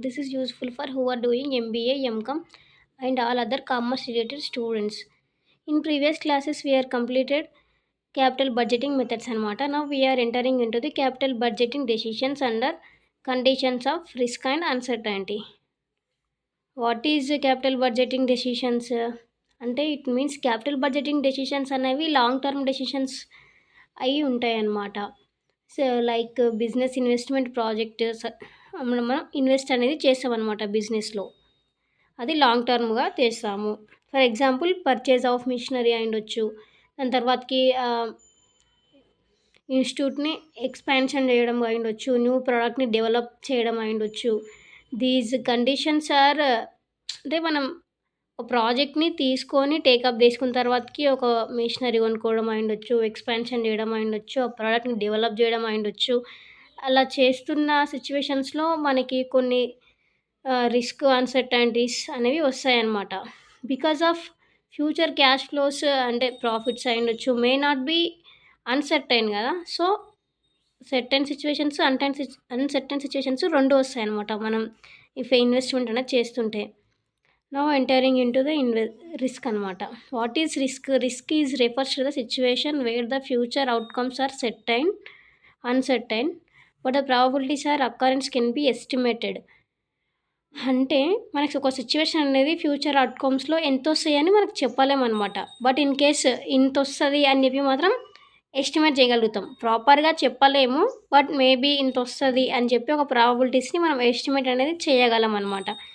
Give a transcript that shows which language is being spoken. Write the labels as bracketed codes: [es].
[en] This is useful for who are doing MBA, MCOM and all other commerce related students. In previous classes we are completed capital budgeting methods anamata. Now we are entering into the capital budgeting decisions under conditions of risk and uncertainty. What is capital budgeting decisions? [te] అంటే it means capital budgeting decisions అనేవి long term decisions అయి ఉంటాయి అన్నమాట. So like business investment project మనం invest అనేది చేస్తామన్నమాట బిజినెస్లో. అది లాంగ్ టర్మ్గా చేస్తాము. For example purchase of machinery అయ్యుండొచ్చు. దాని తర్వాతకి ఇన్స్టిట్యూట్ని ఎక్స్పాన్షన్ చేయడం అయ్యుండొచ్చు. న్యూ ప్రోడక్ట్ని డెవలప్ చేయడం అయ్యుండొచ్చు. దీస్ కండిషన్స్ ఆర్ అంటే మనం ఒక ప్రాజెక్ట్ని తీసుకొని టేకప్ చేసుకున్న తర్వాతకి ఒక మిషనరీ కొనుక్కోవడం అయ్యుండొచ్చు, ఎక్స్పాన్షన్ చేయడం అయ్యుండొచ్చు, ఆ ప్రోడక్ట్ని డెవలప్ చేయడం అయ్యుండొచ్చు. అలా చేస్తున్న సిచ్యువేషన్స్లో మనకి కొన్ని రిస్క్ అన్సర్టైనిటీస్ అనేవి వస్తాయన్నమాట. Because of future cash flows అంటే ప్రాఫిట్స్ అయ్యుండొచ్చు మే నాట్ బీ అన్సర్టైన్ కదా. So certain situations uncertain situations రెండు వస్తాయన్నమాట మనం ఇఫ్ ఇన్వెస్ట్మెంట్ అనేది చేస్తుంటే. [en] Now entering into the risk anamata. What is risk? Risk is refers to the situation where the future outcomes are certain, uncertain, but the probabilities or occurrence can be estimated. [te] అంటే మనకి ఒక situation అనేది future అవుట్కమ్స్లో ఎంత వస్తాయని మనకు చెప్పలేమన్నమాట. But in case ఇంత వస్తుంది అని చెప్పి మాత్రం ఎస్టిమేట్ చేయగలుగుతాం. ప్రాపర్గా చెప్పలేము, బట్ మేబీ ఇంత వస్తుంది అని చెప్పి ఒక ప్రాబబిలిటీస్ని మనం ఎస్టిమేట్ అనేది చేయగలం అనమాట.